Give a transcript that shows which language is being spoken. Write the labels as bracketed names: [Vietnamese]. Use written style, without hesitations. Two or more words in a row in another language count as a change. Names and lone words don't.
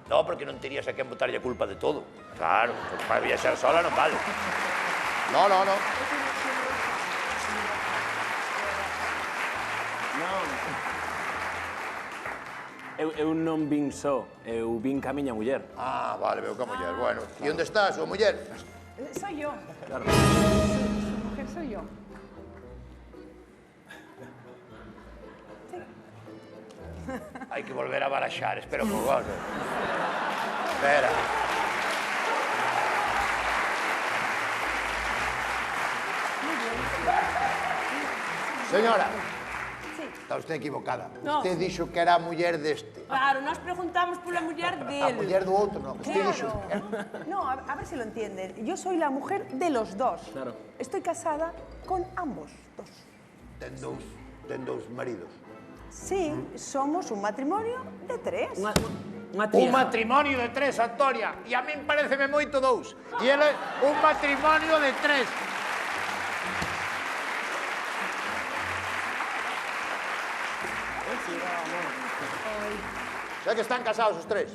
[Galician] No, porque non terías a quen botarlle a culpa de todo. Claro, para viaxar sola non vale. No. Eu non vin só, eu vin ca miña muller. Ah, vale, veo que a muller. Bueno, e onde está a súa muller? [Spanish] Soy yo. Claro. Su mujer soy yo. [Galician] Hai que volver a baraxar, espera un pouco. [Spanish] Espera. Señora, Sí. está usted equivocada. No. [Galician] Usted dixo que era a muller deste. Claro, nós preguntamos pola muller A dele. muller do outro, non. Usted dixo... Claro. [Spanish] No, a ver si lo entienden. Yo soy la mujer de los dos. Claro. Estoy casada con ambos dos. [Galician] Ten dous maridos. [Spanish] Sí, somos un matrimonio de 3. [Galician] Unha Un tía. matrimonio de 3, Antonia. E a min pareceme moito 2. E ele un matrimonio de 3. Xa que están casados os 3.